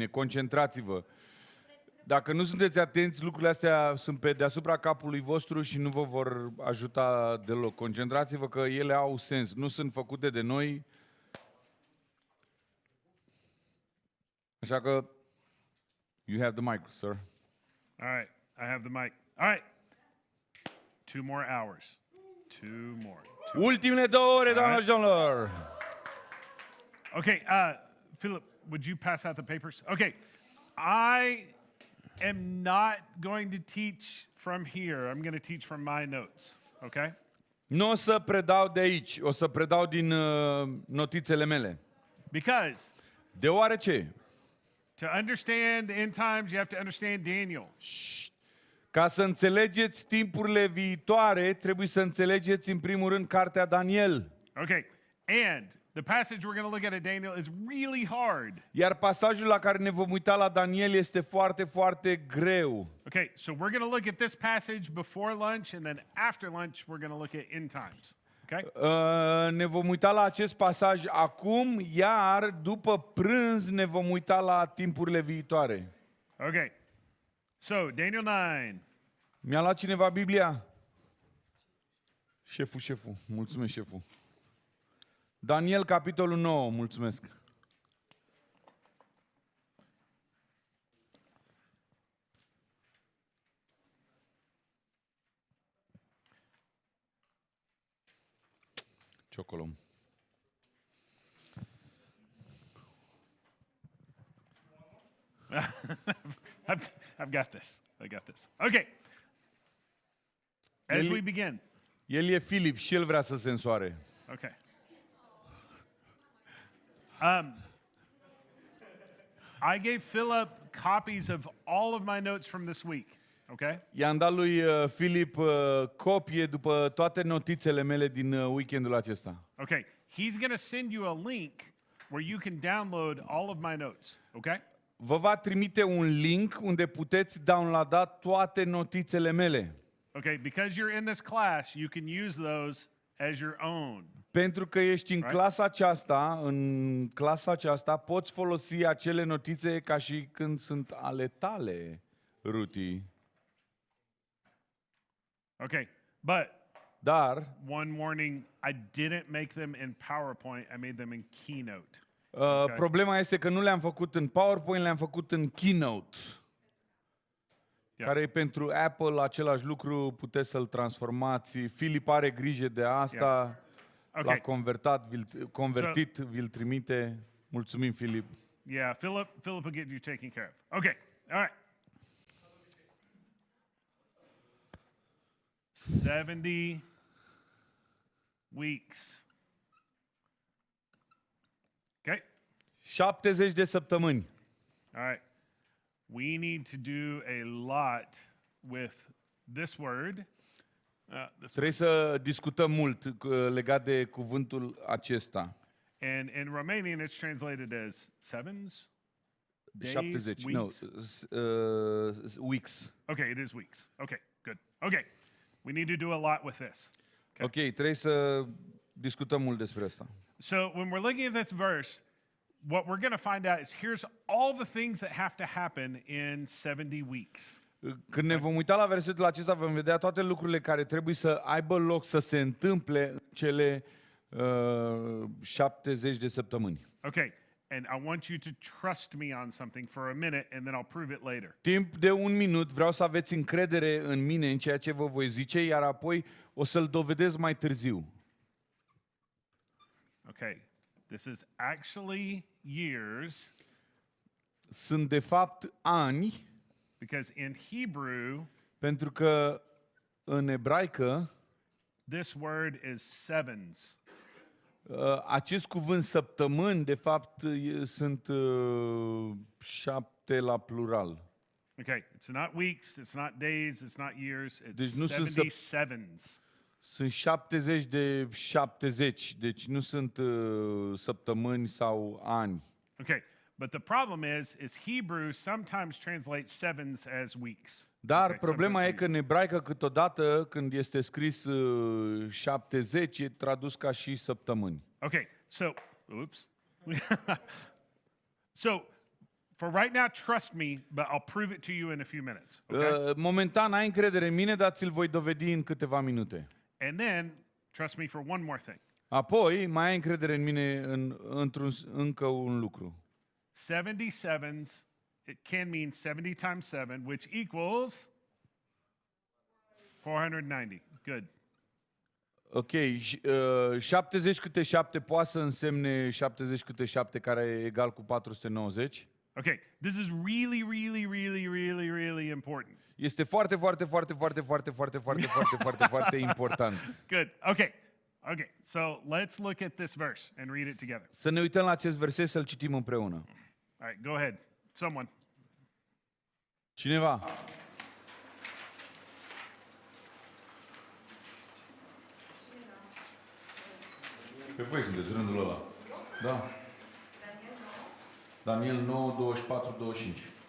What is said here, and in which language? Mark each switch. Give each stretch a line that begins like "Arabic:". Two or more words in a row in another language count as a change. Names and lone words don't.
Romanian: Concentrați-vă. Dacă nu sunteți atenți, lucrurile astea sunt pe deasupra capului vostru și nu vă vor ajuta deloc. Concentrați-vă că ele au sens. Nu sunt făcute de noi. Așa că,
English: you have the mic, sir. All right, I have the mic. All right, 2 more hours.
Romanian: Ultimele 2 ore, doamnelor și domnilor.
English: Okay, Philip, would you pass out the papers? Okay, I am not going to teach from here. I'm going to teach from my notes, okay?
Romanian: Nu o să predau de aici, o să predau din notițele mele.
English: Because
Romanian: Deoarece,
English: to understand the end times, you have to understand Daniel.
Romanian: ca să înțelegeți timpurile viitoare, trebuie să înțelegeți în primul rând cartea Daniel.
English: Okay, and the passage we're going to look at Daniel is really hard.
Romanian: Iar pasajul la care ne vom uita la Daniel este foarte, foarte greu.
English: Okay, so we're going to look at this passage before lunch, and then after lunch we're going to look at end times. Okay?
Romanian: Ne vom uita la acest pasaj acum, iar după prânz ne vom uita la timpurile viitoare.
English: Okay. So, Daniel 9.
Romanian: Mi-a luat cineva Biblia? Șeful. Mulțumesc, șeful. Daniel, capitolul 9. Mulțumesc. Ciocolom.
English: I've got this. I got this. Okay. As we begin.
Romanian: El e Filip și el vrea să se însoare.
English: Okay. I gave Philip copies of all of my notes from this week. Okay?
Romanian: I-am dat lui Filip copie după toate notițele mele din weekendul acesta.
English: Okay. He's going to send you a link where you can download all of my notes. Okay?
Romanian: Vă va trimite un link unde puteți downloada toate notițele mele.
English: Okay, because you're in this class, you can use those as your own.
Romanian: Pentru că ești în clasa aceasta, poți folosi acele notițe ca și când sunt ale tale, Ruti.
English: Okay,
Romanian: Dar
English: one warning, I didn't make them in PowerPoint, I made them in Keynote.
Romanian: Problema este că nu le-am făcut în PowerPoint, le-am făcut în Keynote. Care e pentru Apple același lucru, puteți să-l transformați. Filip are grijă de asta, l-a convertit, vi-l trimite. Mulțumim, Filip.
English: Yeah, Philip will get you taken care of. Okay, all right. 70 weeks. Okay?
Romanian: 70 de săptămâni.
English: All right. We need to do a lot with this word.
Romanian: Trebuie să discutăm mult legat de cuvântul acesta.
English: And in Romanian it's translated as sevens, days, 70, weeks. Weeks. Okay, it is weeks. Okay, good. Okay, we need to do a lot with this.
Romanian: Ok, trebuie să discutăm mult despre asta.
English: So when we're looking at this verse, what we're going to find out is here's all the things that have to happen in 70 weeks.
Romanian: Când ne vom uita la versetul acesta, vom vedea toate lucrurile care trebuie să aibă loc, să se întâmple în cele 70 de săptămâni.
English: Okay, and I want you to trust me on something for a minute and then I'll prove it later.
Romanian: Timp de 1 minut, vreau să aveți încredere în mine, în ceea ce vă voi zice, iar apoi o să-l dovedesc mai târziu.
English: Okay, this is actually years.
Romanian: Sunt de fapt ani.
English: Because in Hebrew,
Romanian: pentru că în ebraică,
English: this word is sevens.
Romanian: Acest cuvânt săptămâni, de fapt, sunt 7 la plural.
English: Okay, it's not weeks, it's not days, it's not years, it's
Romanian: Deci nu sunt
English: 70 sevens.
Romanian: Sunt 70 de 70, deci nu sunt săptămâni sau ani.
English: Okay, but the problem is Hebrew sometimes translates sevens as weeks.
Romanian: Dar
English: Okay,
Romanian: problema e
English: sometimes
Romanian: că în ebraică câteodată când este scris 70 e tradus ca și săptămâni.
English: Okay, so, oops. So, for right now, trust me, but I'll prove it to you in a few minutes. Okay?
Romanian: Momentan ai încredere în mine, dar ți-l voi dovedi în câteva minute.
English: And then, trust me for one more thing.
Romanian: Apoi mai ai încredere în mine încă un lucru.
English: 77s, it can mean 70 times 7, which equals 490. Good.
Romanian: Ok, 70 câte 7 poate să însemne 70 câte 7, care e egal cu 490.
English: Okay, this is really, really, really, really, really important.
Romanian: Este foarte important.
English: Good. Okay. Okay. So let's look at this verse and read it together.
Romanian: Să ne uităm la acest verset, să-l citim împreună.
English: All right, go ahead. Someone.
Romanian: Cineva? Pe voi sunteți rândul ăla. Da. Daniel 9, 24, 25.